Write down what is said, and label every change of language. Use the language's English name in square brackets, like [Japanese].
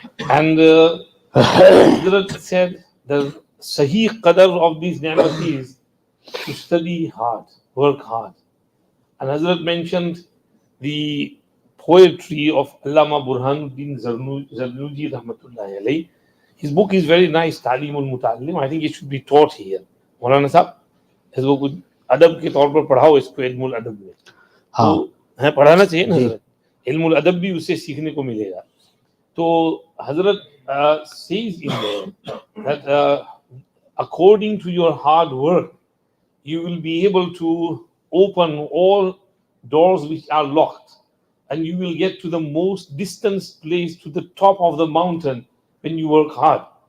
[English] And Hazrat said the sahih qadr of these ni'mat is to study hard, work hard. And Hazrat mentioned the poetry of Allama Burhanuddin Zarnuji Rahmatullahi alayhi. His book is very nice, Ta'limul Muta'allim. I think it should be taught here. [Hindi] Maulana Sahab, [English] his book [Hindi] adab के तौर पर पढ़ाओ इसको इल्मुल अदब में। तो है पढ़ाना चाहिए ना हजरत, इल्मुल अदब भी उससे सीखने को मिलेगा। [English] तो Hazrat says in there that according to your hard work, you will be able to open all doors which are locked, and you will get to the most distant place, to the top of the mountain when you work hard.